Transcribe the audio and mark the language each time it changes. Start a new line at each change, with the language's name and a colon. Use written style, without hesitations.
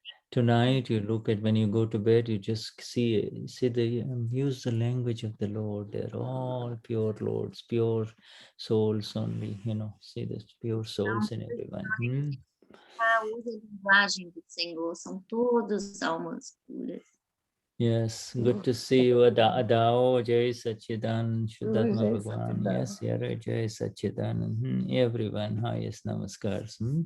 English: Tonight you look at when you go to bed, you just see use the language of the Lord. They're all pure Lords, pure souls only. See the pure souls in everyone.
Portuguese: Usa a linguagem do Senhor, são todos almas puras.
English: Yes, good to see you, Adao, Jai Sachidanand, Shuddhatma Bhagavan. Yes, Jai Sachidanand. Everyone, highest namaskars.